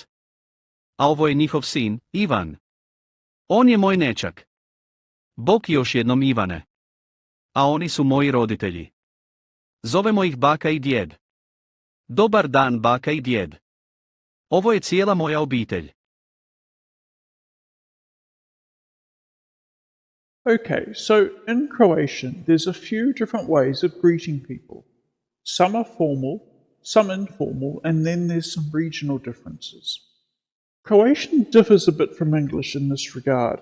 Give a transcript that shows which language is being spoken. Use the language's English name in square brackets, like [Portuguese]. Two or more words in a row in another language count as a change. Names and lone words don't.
[Croatian] A ovo je njihov sin, Ivan. On je moj nečak. Bok, još jednom Ivane. A oni su moji roditelji. Zovemo ih baka i djed. Dobar dan, baka i djed. Ovo je cijela moja obitelj. [English] Okay, so in Croatian, there's a few different ways of greeting people. Some are formal, some informal, and then there's some regional differences. Croatian differs a bit from English in this regard.